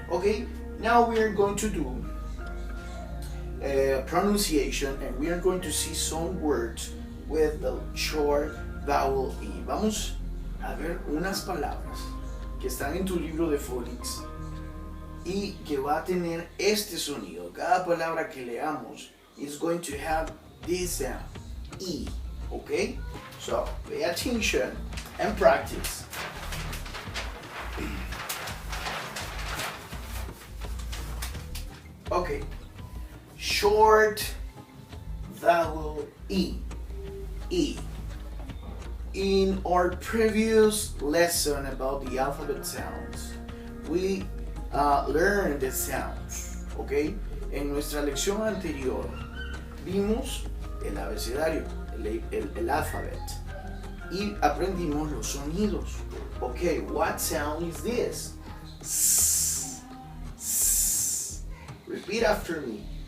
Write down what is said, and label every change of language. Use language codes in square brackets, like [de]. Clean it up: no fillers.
[en] Okay, now we are going to do pronunciation and we are going to see some words with the short vowel E. [es] Vamos a ver unas palabras que están en tu libro de phonics y que va a tener este sonido. Cada palabra que leamos [en] is going to have this sound, E. Okay, so pay attention and practice. Okay, short vowel E. E. In our previous lesson about the alphabet sounds, we learned the sounds. [es] Okay, en nuestra lección anterior vimos el abecedario, el alphabet, y aprendimos los sonidos. [en] Okay, what sound is this? S, s. Repeat after me.